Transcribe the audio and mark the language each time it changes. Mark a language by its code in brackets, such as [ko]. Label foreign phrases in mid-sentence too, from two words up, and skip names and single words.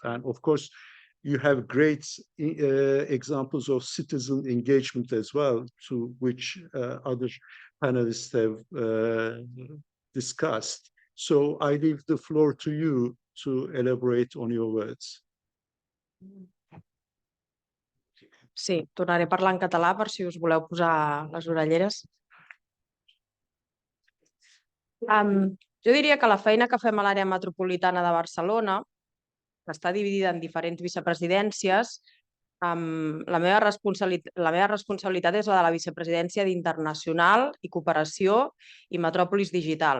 [en] And of course, you have great examples of citizen engagement as well, to which other panelists have discussed. So I leave the floor to you to elaborate on your words. [ca] Sí, tornaré a parlar en català per si us voleu posar les orelleres. Jo diria que la feina que fem a l'àrea metropolitana de Barcelona, que està dividida en diferents vicepresidències, la meva responsabilitat és la de la vicepresidència d'Internacional i Cooperació i Metròpolis Digital.